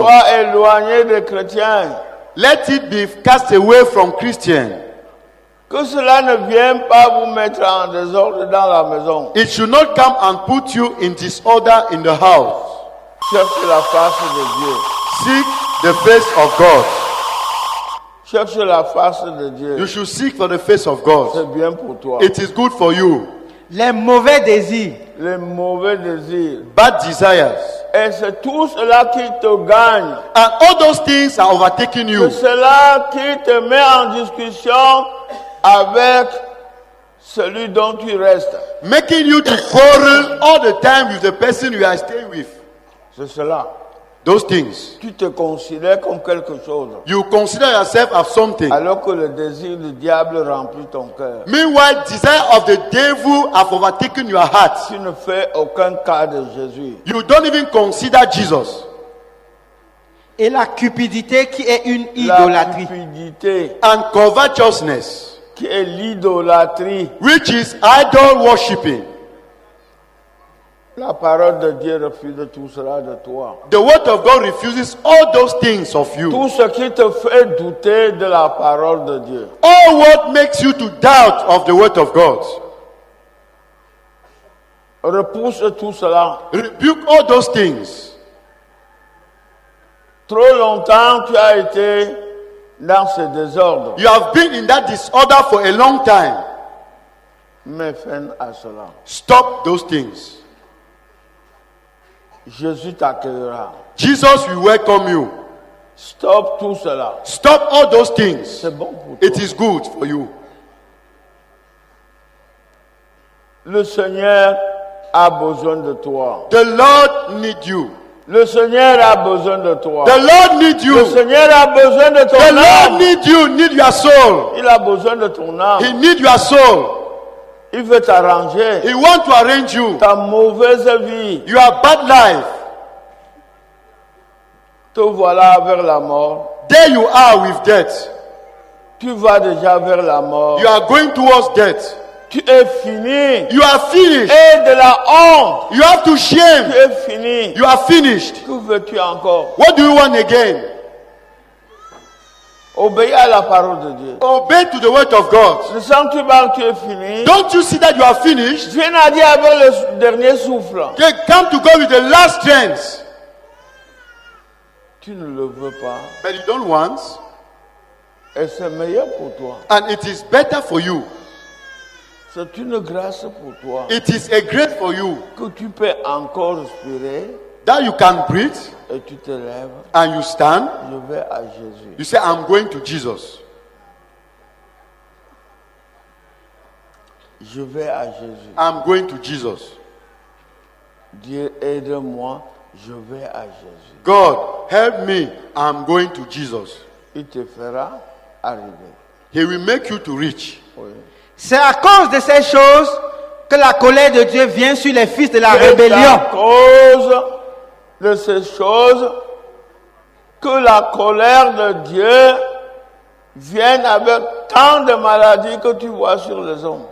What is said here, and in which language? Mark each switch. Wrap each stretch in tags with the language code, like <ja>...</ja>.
<fr>soit éloigné des chrétiens.</fr> <en>Let it be cast away from Christians.</en> <fr>Que cela ne vienne pas vous mettre en désordre dans la maison.</fr> <en>It should not come and put you in disorder in the house.</en> <fr>Cherche la face de Dieu.</fr> <en>Seek the face of God.</en> <fr>Cherche la face de Dieu.</fr> <en>You should seek for the face of God.</en> <fr>C'est bien pour toi.</fr> <en>It is good for you.</en> <fr>les mauvais désirs, Les mauvais désirs.</fr> <en>Bad desires.</en> <fr>Et c'est tout cela qui te gagne.</fr> <en>And all those things are overtaking you.</en> <fr>C'est cela qui te met en discussion avec celui dont tu restes.</fr> <en>Making you to quarrel all the time with the person you are staying with.</en> <fr>C'est cela.</fr> <en>Those things.</en> <fr>Tu te considères comme quelque chose.</fr> <en>You consider yourself as something.</en> <fr>Alors que le désir du diable remplit ton cœur.</fr> <en>Meanwhile, desire of the devil have overtaken your heart.</en> <fr>Tu ne fais aucun cas de Jésus.</fr> <en>You don't even consider Jesus.</en> <fr>et la cupidité qui est une La idolâtrie. cupidité,</fr> <en>And covetousness,</en> <fr>qui est l'idolâtrie.</fr> <en>which is idol worshipping.</en> <fr>La parole de Dieu refuse tout cela de toi.</fr> <en>The word of God refuses all those things of you.</en> <fr>Tout ce qui te fait douter de la parole de Dieu.</fr> <en>All what makes you to doubt of the word of God.</en> <fr>Repousse tout cela.</fr> <en>Rebuke all those things.</en> <fr>Trop longtemps tu as été dans ce désordre.</fr> <en>You have been in that disorder for a long time.</en> <fr>Mets fin à cela.</fr> <en>Stop those things.</en> <fr>Jésus t'accueillera.</fr> <en>Jesus will welcome you.</en> <fr>Stop tout cela.</fr> <en>Stop all those things.</en> <fr>C'est bon pour toi.</fr> <en>It is good for you.</en> <fr>Le Seigneur a besoin de toi.</fr> <en>The Lord needs you.</en> <fr>Le Seigneur a besoin de toi.</fr> <en>The Lord needs you.</en> <fr>Le Seigneur a besoin de ton</fr> <en>The Lord</en> <fr>âme.</fr> <en>needs you, need your soul.</en> <fr>Il a besoin de ton âme.</fr> <en>He needs your soul.</en> <fr>Il veut t'arranger.</fr> <en>He wants to arrange you.</en> <fr>Ta mauvaise vie.</fr> <en>Your bad life.</en> <fr>Te voilà vers la mort.</fr> <en>There you are with death.</en> <fr>Tu vas déjà vers la mort.</fr> <en>You are going towards death.</en> <fr>Tu es fini.</fr> <en>You are finished.</en> <fr>Et de la honte.</fr> <en>You have to shame.</en> <fr>Tu es fini.</fr> <en>You are finished.</en> <fr>Que veux-tu encore?</fr> <en>What do you want again?</en> <fr>Obéis à la parole de Dieu.</fr> <en>Obey to the word of God.</en> <fr>Ne sens-tu pas que tu es fini?</fr> <en>Don't you see that you are finished?</en> <fr>Viens à Dieu avec le dernier souffle.</fr> <en>Okay, come to God with the last strength.</en> <fr>Tu ne le veux pas.</fr> <en>But you don't want.</en> <fr>Et c'est meilleur pour toi.</fr> <en>And it is better for you.</en> <fr>C'est une grâce pour toi.</fr> <en>It is a grace for you.</en> <fr>Que tu peux encore respirer.</fr> <en>That you can breathe.</en> <fr>Et tu te lèves.</fr> <en>And you stand.</en> <fr>Je vais à Jésus.</fr> <en>You say, I'm going to Jesus.</en> <fr>Je vais à Jésus.</fr> <en>I'm going to Jesus.</en> <fr>Dieu aide-moi. Je vais à Jésus.</fr> <en>God, help me. I'm going to Jesus.</en> <fr>Il te fera arriver.</fr> <en>He will make you to reach.</en> <fr>Oui. C'est à cause de ces choses que la colère de Dieu vient sur les fils de la C'est rébellion. à cause de ces choses que la colère de Dieu vient avec tant de maladies que tu vois sur les hommes.</fr>